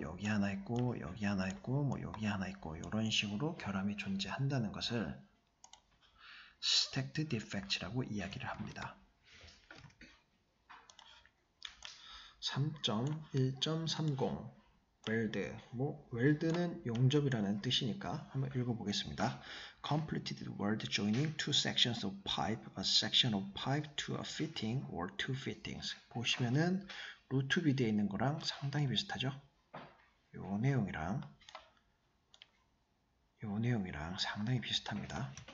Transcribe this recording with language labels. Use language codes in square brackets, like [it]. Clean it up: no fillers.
[ko] 여기 하나 있고, 여기 하나 있고, 뭐 여기 하나 있고, 이런 식으로 결함이 존재한다는 것을 stacked defects라고 이야기를 합니다. 3.1.30 weld, weld는 용접이라는 뜻이니까 한번 읽어보겠습니다. [en] Completed weld joining two sections of pipe, a section of pipe to a fitting or two fittings. [ko] 보시면은 루트 비드에 있는 거랑 상당히 비슷하죠? 요 내용이랑 상당히 비슷합니다.